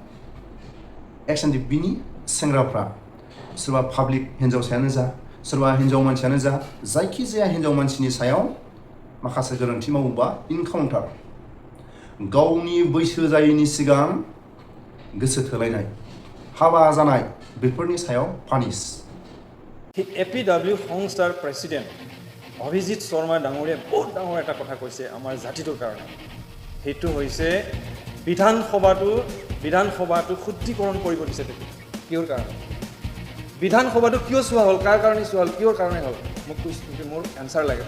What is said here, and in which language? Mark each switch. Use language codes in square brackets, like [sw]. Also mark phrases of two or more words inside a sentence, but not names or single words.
[brx] एक्स एनडीएफबीनि सेंग्राफ्रा सोरबा पाब्लिक हिन्जावसायानो जा सोरबा हिन्जाव मानसियानो जा जायखिजाया हिन्जाव मानसिनि सायाव माखासे गोरोन्थि मावोबा इनकाउन्टार गावनि बैसो जायैनि सिगां गोसो थोलायनाय हाबा जानाय बेफोरनि सायाव पानिश [as] एपीडब्लिউ সংস্থাৰ প্ৰেসিডেন্ট অভিজিৎ শৰ্মা ডাঙৰীয়াই বহুত ডাঙৰ এটা কথা কৈছে আমাৰ জাতিটোৰ কাৰণে সেইটো হৈছে বিধানসভাটো শুদ্ধিকৰণ কৰিব দিছে কিয়ৰ কাৰণে বিধানসভাটো কিয় চোৱা হ'ল কাৰ কাৰণে চোৱা হ'ল কিয়ৰ কাৰণে হ'ল মোৰ এনসাৰ লাগে